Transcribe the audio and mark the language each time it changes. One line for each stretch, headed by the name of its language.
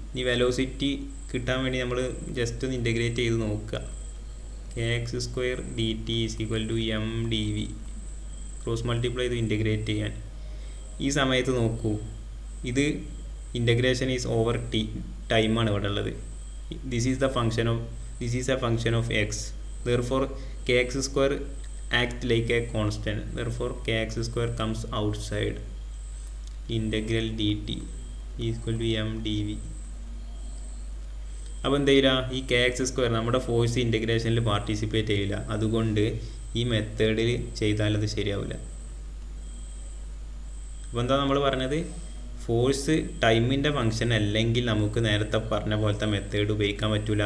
Malayalam: ഇനി വെലോസിറ്റി കിട്ടാൻ വേണ്ടി നമ്മൾ ജസ്റ്റ് ഒന്ന് ഇൻ്റഗ്രേറ്റ് ചെയ്ത് നോക്കുക.
English: K x square d t is equal to m d v. Cross multiply
Malayalam: ചെയ്ത് ഇൻ്റഗ്രേറ്റ് ചെയ്യാൻ. ഈ സമയത്ത് നോക്കൂ, ഇത് ഇൻ്റഗ്രേഷൻ ഈസ് ഓവർ ടൈമാണ് ഇവിടെ ഉള്ളത്.
English: This is a function of x. therefore kx square act like a constant. therefore kx square comes outside. integral dt is equal to m dv.
Malayalam: അപ്പോൾ എന്ത് ചെയ്യില്ല, ഈ കെ എക്സ് സ്ക്വയർ നമ്മുടെ force ഇൻ്റഗ്രേഷനിൽ participate ചെയ്യില്ല. അതുകൊണ്ട് ഈ മെത്തേഡിൽ ചെയ്താലത് ശരിയാവില്ല. അപ്പോൾ എന്താ നമ്മൾ പറഞ്ഞത്? ഫോഴ്സ് ടൈമിൻ്റെ ഫങ്ഷൻ അല്ലെങ്കിൽ നമുക്ക് നേരത്തെ പറഞ്ഞ പോലത്തെ മെത്തേഡ് ഉപയോഗിക്കാൻ പറ്റില്ല.